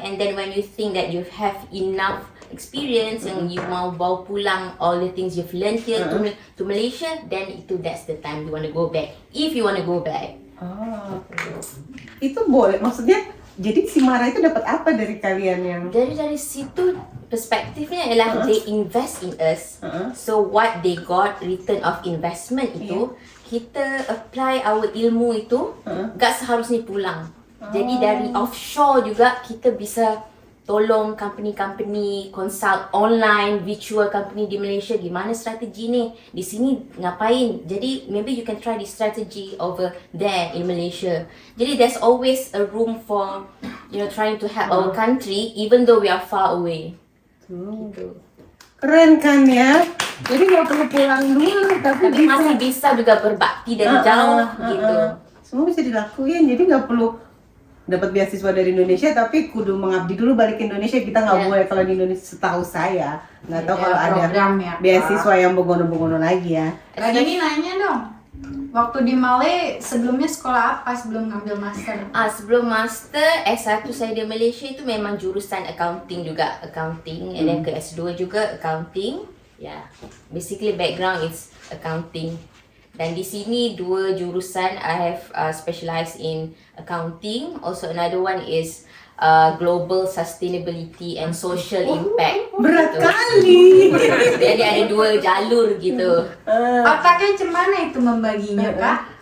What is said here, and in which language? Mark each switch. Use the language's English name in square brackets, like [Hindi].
[English] And then when you think that you have enough experience and you [Indonesian] mau bawa pulang [English] all the things you've learned here to Malaysia, then that's the time you want to go back, if you want to go back. [Indonesian] Itu boleh, maksudnya jadi si Mara itu dapat apa dari kalian yang dari situ perspektifnya ialah [English] they invest in us. So what they got return of investment [Indonesian] itu kita [English] apply our [Indonesian] ilmu itu gak seharusnya pulang. Jadi dari offshore juga kita bisa tolong company-company consult online, virtual company di Malaysia, gimana strategi ni, di sini ngapain. Jadi [English] maybe you can try this strategy over there in Malaysia. [Indonesian] Jadi [English] there's always a room for trying to help our country even though we are far away. [Indonesian] Gitu. keren kan ya? Jadi nggak perlu pulang dulu, tapi Masih bisa juga berbakti dari jauh gitu. Semua bisa dilakuin, jadi nggak perlu dapat beasiswa dari Indonesia tapi kudu mengabdi dulu balik ke Indonesia. Kita nggak boleh kalau di Indonesia, setahu saya nggak tahu kalau ada beasiswa yang begono-begono lagi ya. Kak Dini nanya dong, waktu di Malay sebelumnya sekolah apa sebelum ngambil master? Sebelum master S1 saya di Malaysia itu memang jurusan accounting juga, accounting, and then ke S2 juga accounting. [English] Basically background is accounting. [Indonesian] Dan di sini dua jurusan [English] I have specialized in accounting. Also another one is global sustainability and social impact. [Indonesian] Berat gitu. kali. Jadi ada dua jalur gitu. Otaknya cemana itu membaginya Kak?